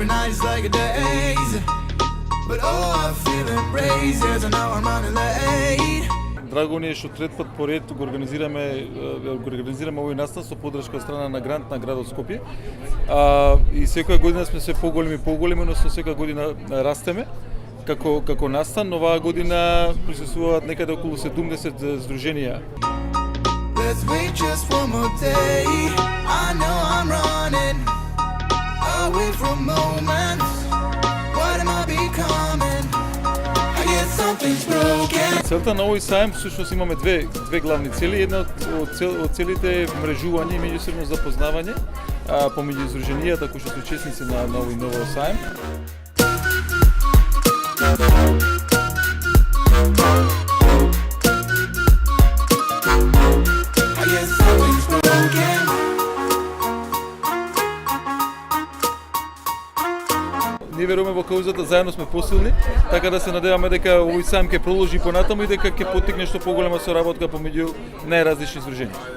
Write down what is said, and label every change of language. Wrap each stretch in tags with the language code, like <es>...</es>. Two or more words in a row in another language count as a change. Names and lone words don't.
<en>nights like a days. But oh, I feel embraced as I know I'm running late.</en> <mk>Драго ни е што трет пат поред го организираме овој настан со поддршка од страна на грант на градот Скопје. И секоја година сме се поголеми, но секоја година растеме како настан. Оваа година присуствуваат некаде околу 70 здруженија.</mk> <en>Let's wait just one more day. I know I'm running away from moments. What am I becoming? I guess something's broken.</en> <mk>Целта на овој сајм всушност имаме две главни цели. Една од целите е мрежување и меѓусебно запознавање помеѓу здруженијата кои што се учесници на овој ново сајм. Ние веруваме во каузата, заедно сме посилни, така да се надеваме дека овој сајм ќе продолжи понатаму и дека ќе поттикне што поголема соработка помеѓу најразлични здруженија.</mk>